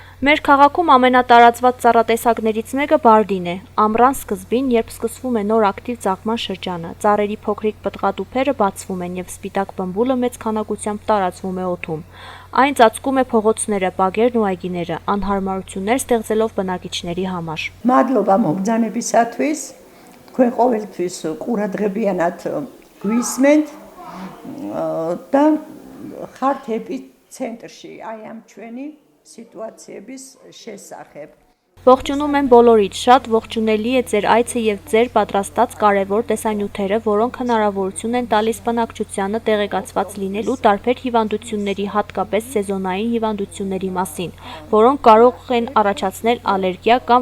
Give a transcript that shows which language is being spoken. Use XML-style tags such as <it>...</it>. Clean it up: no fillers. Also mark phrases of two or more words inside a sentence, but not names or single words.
<hy>Մեր քաղաքում ամենատարածված ծառատեսակներից մեկը բարդին է։ Ամռան սկզբին, երբ սկսվում է նոր ակտիվ ծաղկման շրջանը, ծառերի փոքրիկ պտղատուփերը բացվում են և սպիտակ բմբուլը մեծ քանակությամբ տարածվում է օդում։ Այն ծածկում է փողոցները, բակերն ու այգիները, անհարմարություններ ստեղծելով բնակիչների համար։</hy> <ka>Մადლობა მომბრძანებისათვის, თქვენ ყოველთვის ყურადღებიანად გვისმენთ და ხართ ეპიცენტრში აი ამ ჩვენი սիտուացիების შესახებ։</ka> <hy>Ողջունում եմ բոլորիդ, շատ ողջունելի է ձեր այցը և ձեր պատրաստած կարևոր տեսանյութերը, որոնք հնարավորություն են տալիս բնակչությանը տեղեկացված լինելու տարբեր հիվանդությունների, հատկապես սեզոնային հիվանդությունների մասին, որոնք կարող են առաջացնել ալերգիա կամ</hy>